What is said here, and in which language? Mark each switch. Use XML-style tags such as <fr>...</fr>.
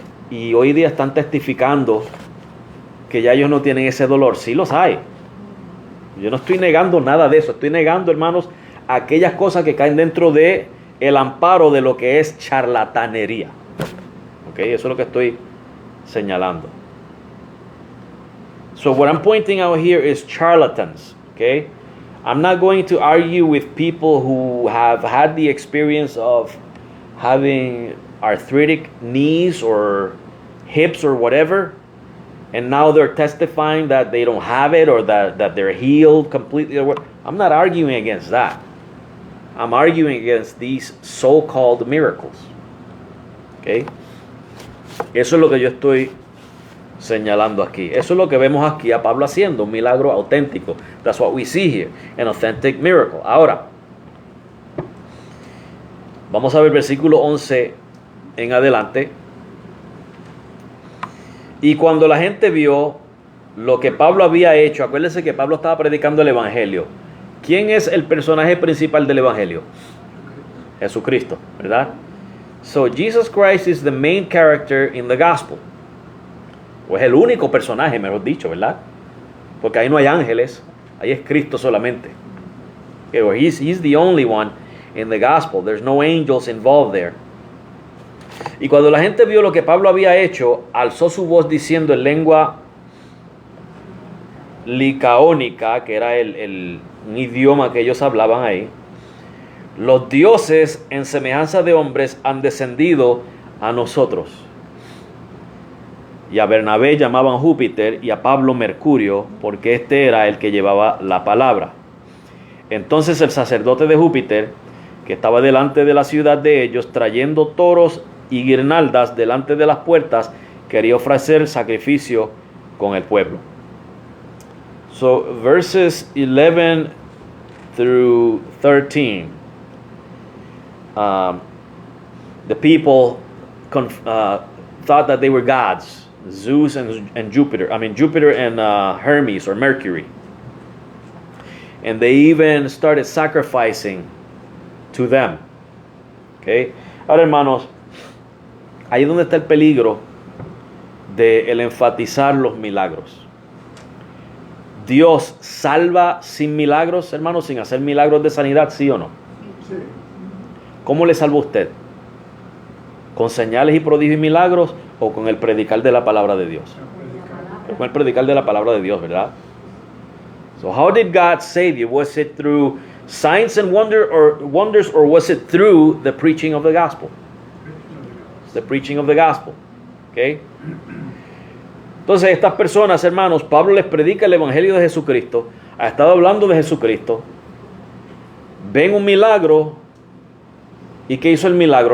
<es>Y hoy día están testificando que ya ellos no tienen ese dolor. Sí los hay. Yo no estoy negando nada de eso. Estoy negando, hermanos, aquellas cosas que caen dentro de el amparo de lo que es charlatanería. ¿Ok? Eso es lo que estoy señalando.</es> <en>So what I'm pointing out here is charlatans. Okay? I'm not going to argue with people who have had the experience of having arthritic knees or hips or whatever, and now they're testifying that they don't have it or that they're healed completely. I'm not arguing against that. I'm arguing against these so-called miracles. Okay?</en> <es>Eso es lo que yo estoy señalando aquí. Eso es lo que vemos aquí a Pablo haciendo, un milagro auténtico.</es> <en>That's what we see here, an authentic miracle.</en> <es>Ahora, vamos a ver versículo 11 en adelante. Y cuando la gente vio lo que Pablo había hecho, acuérdense que Pablo estaba predicando el evangelio. ¿Quién es el personaje principal del evangelio? Jesucristo, ¿verdad?</es> <en>So Jesus Christ is the main character in the gospel.</en> <es>O es el único personaje, mejor dicho, ¿verdad? Porque ahí no hay ángeles, ahí es Cristo solamente.</es> <en>Okay, he's the only one in the gospel. There's no angels involved there.</en> <es>Y cuando la gente vio lo que Pablo había hecho, alzó su voz diciendo en lengua licaónica, que era un idioma que ellos hablaban ahí: los dioses en semejanza de hombres han descendido a nosotros. Y a Bernabé llamaban Júpiter y a Pablo Mercurio, porque este era el que llevaba la palabra. Entonces el sacerdote de Júpiter, que estaba delante de la ciudad de ellos, trayendo toros y guirnaldas delante de las puertas, quería ofrecer sacrificio con el pueblo.</es> <en>So verses 11 through 13, the people thought that they were gods, Zeus and Jupiter. Jupiter and Hermes or Mercury. And they even started sacrificing to them. Okay.</en> <es>Ahora, hermanos, ahí es donde está el peligro de el enfatizar los milagros. Dios salva sin milagros, hermanos, sin hacer milagros de sanidad, ¿sí o no? Sí. ¿Cómo le salvó usted? ¿Con señales y prodigios y milagros o con el predicar de la palabra de Dios? Con el predicar de la palabra de Dios, ¿verdad?</es> <en>So how did God save you? Was it through signs and wonders, or was it through the preaching of the gospel? The preaching of the gospel. Okay?</en> <es>Entonces estas personas, hermanos, Pablo les predica el evangelio de Jesucristo, ha estado hablando de Jesucristo, ven un milagro, ¿y qué hizo el milagro?</es>